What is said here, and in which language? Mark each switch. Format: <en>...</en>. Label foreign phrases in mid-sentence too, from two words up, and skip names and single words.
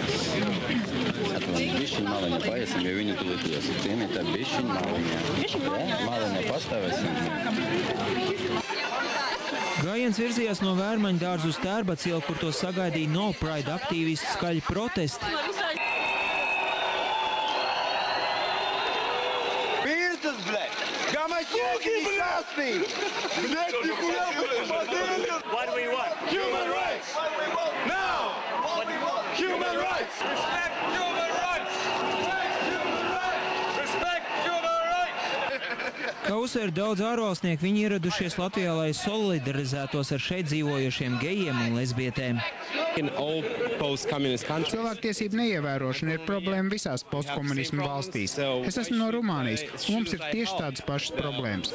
<lv>Bišķiņ maliņa paiesim, jo viņu tulīt iesim. Cienīt tā bišķiņ maliņa. Maliņa pastāvēsim. Gājiens virzījās no Vērmaņdārza uz Tērbatas ielu, kur to sagaidīja No Pride aktīvistu skaļi protesti.</lv> <ru>Пиздец, блядь! Гомосеки несчастные! Блядь, нихуя, блядь!</ru> <en>What do we want? Human rights! Now! Human rights! Respect human rights! Respect human rights! Respect human rights!</en> <lv>Kā uzsver daudz ārvalstnieku, viņi ieradušies Latvijā, lai solidarizētos ar šeit dzīvojošiem gejiem un lesbietēm. Cilvēktiesību neievērošana ir problēma visās postkomunismu valstīs. Es esmu no Rumānijas, un mums ir tieši tādas pašas problēmas.</lv>